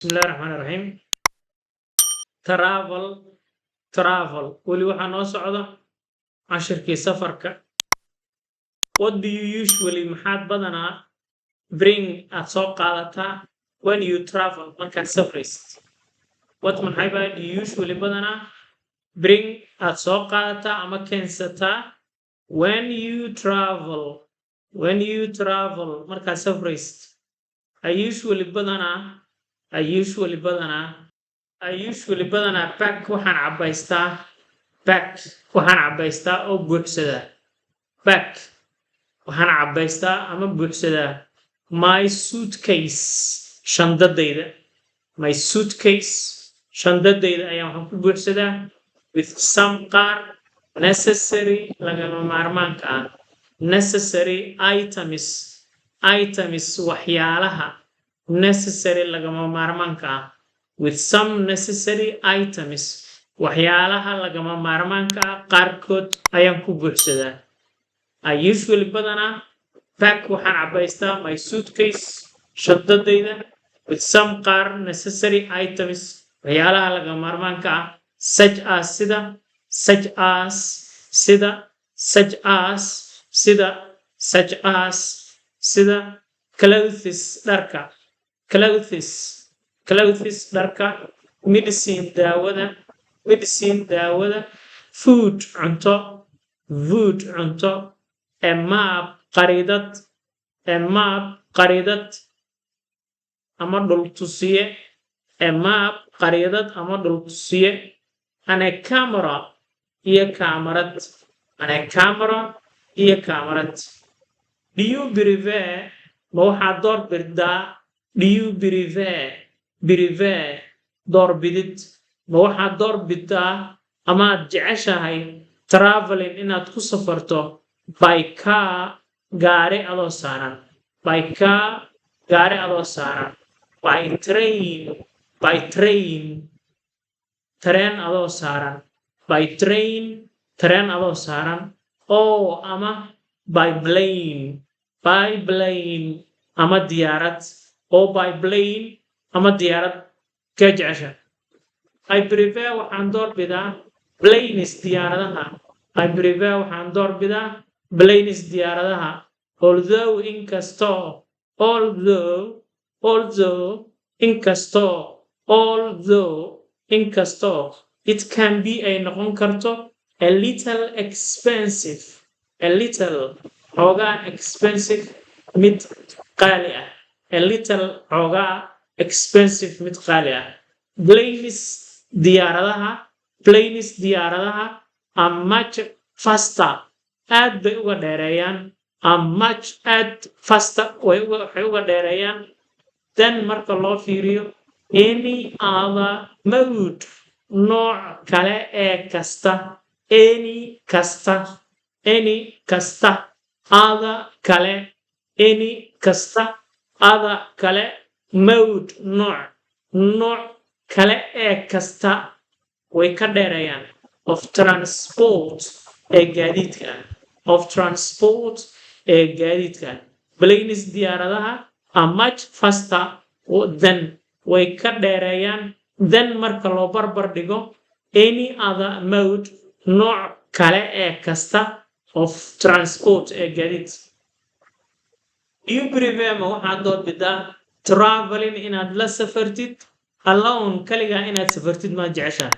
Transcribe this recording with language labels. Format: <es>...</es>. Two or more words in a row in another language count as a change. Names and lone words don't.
<ar>بسم الله الرحمن الرحيم.</ar> <so>travel weli waxaa noo socda cashirkii safarka.</so> <en>What do you usually</en> <so>maxaad badanaa</so> <en>bring</en> <so>aad soo qaadataa</so> <en>when you travel</en> <so>markaad safraysid? What maxay baa</so> <en>do you usually</en> <so>badanaa bring aad soo qaadataa ama keensataa</so> <en>when you travel</en> <so>markaad safraysid?</so> <en>I usually</en> <so>badanaa pack waxaan cabaystaa oo buuxsadaa. Pack waxaan cabaystaa ama buuxsadaa</so> <en>my suitcase</en> <so>shandadayda.</so> <en>My suitcase</en> <so>shandadayda ayaan waxaan ku buuxsadaa</so> <en>with some</en> <so>qaar necessary lagama maarmaanka ah.</so> <en>Necessary items</en> <so>waxyaalaha necessary lagama maarmaanka ah.</so> <en>With some necessary items</en> <so>waxyaalaha lagama maarmaanka ah qaarkood ayaan ku buuxsadaa.</so> <en>I usually badanaa pack</en> <so>waxaan cabaystaa</so> <en>my suitcase shandadayda with some qaar necessary items</en> <so>waxyaalaha lagama maarmaanka ah</so> <en>such as clothes dharka medicine daawada food</en> <so>cunto</so> <en>a map</en> <so>qariidad ama dhul tusiye</so> <en>and a camera</en> <so>iyo kaamarad.</so> <en>Do you prefer</en> <so>ma waxaad doorbidid ma waxaad doorbidaa ama aad jeceshahay traveling inaad ku safarto</so> <en>by car</en> <so>gaari adoo saaran,</so> <en>by train</en> <so>tareen adoo saaran, oo ama</so> <en>by plane</en> <so>ama diyaarad, oo</so> <en>by plane</en> <so>ama diyaarad ka jecesha. I prefer waxaan doorbidaa planes diyaaradaha although it can be ay noqon karto a little expensive xoogaa expensive mid qaali ah. Planes diyaaradaha</so> <en>are much faster</en> <so>aad bay uga dheereeyaan waxay uga dheereeyaan then marka loo fiiriyo</so> <en>any other mode</en> <so>nooc kale ee kasta other kale mode nooc kale ee kasta way ka dheereeyaan</so> <en>of transport</en> <so>ee gaadiidka. Planes diyaaradaha</so> <en>are much faster than</en> <so>way ka dheereeyaan then marka loo barbar dhigo</so> <en>any other mode</en> <so>nooc kale ee kasta</so> <en>of transport</en> <so>ee gaadiidka.</so> <en>Do you prefer</en> <so>ma waxaad doorbidaa traveling inaad la safartid alone kaligaa inaad safartid ma jeceshaa?</so>